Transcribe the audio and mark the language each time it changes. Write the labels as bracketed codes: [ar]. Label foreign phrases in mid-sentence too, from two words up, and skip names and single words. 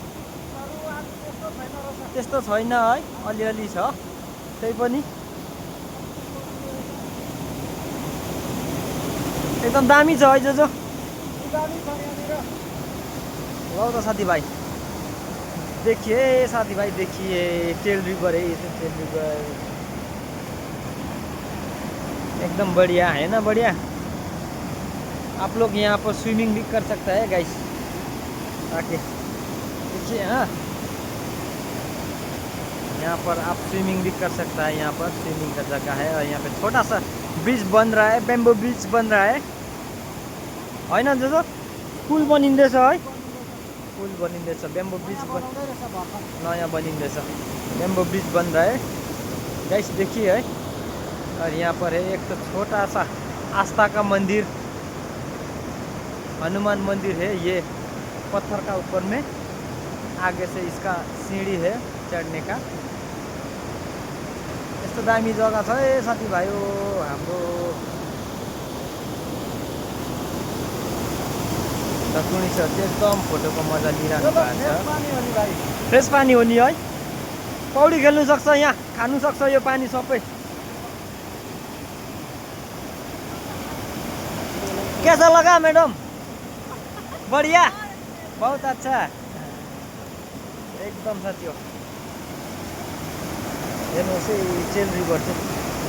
[ne] त्यस्तो छैन है, अलिअलि छ। त्यही पनि एकदम दामी छ है जो। ल त साथीभाइ देखिए, साथीभाइ देखिए चेल रिवर है, चेल रिवर एकदम [hi] बढ़िया है ना, [ne] बढ़िया। [hi] आप लोग यहाँ पर स्विमिंग भी कर सकता है गाइस, आके देखिए। हाँ, यहाँ पर आप स्विमिंग भी कर सकता है। यहाँ पर स्विमिंग का जगह है और यहाँ पे छोटा सा ब्रिज बन रहा है, [en] bamboo bridge [hi] बन रहा है [ne] होइन जो? [hi] पुल बनिँदैछ है, पुल बनिँदैछ, [en] bamboo bridge [hi] नयाँ बनिँदैछ, [en] bamboo bridge [hi] बन रहा है गाइस, देखिए है। और यहाँ पर है एक तो छोटा सा आस्था का मंदिर, हनुमान मंदिर है ये, पत्थर का ऊपर में। आगे से इसका सीढ़ी है चढ़ने का। [ne] यस्तो दामी जग्गा छ है साथीभाइयो हाम्रो। टुरिस्टहरू चाहिँ एकदम फोटोको मजा लिइरहनु भएको छ। फ्रेस पानी हो नि है, पौडी खेल्नु सक्छ, यहाँ खानु सक्छ यो पानी सबै। [hi] कैसा लगा मैडम? बढ़िया, बहुत अच्छा, [ne] एकदम साथी हो। हेर्नुहोस् है चेल रिभर चाहिँ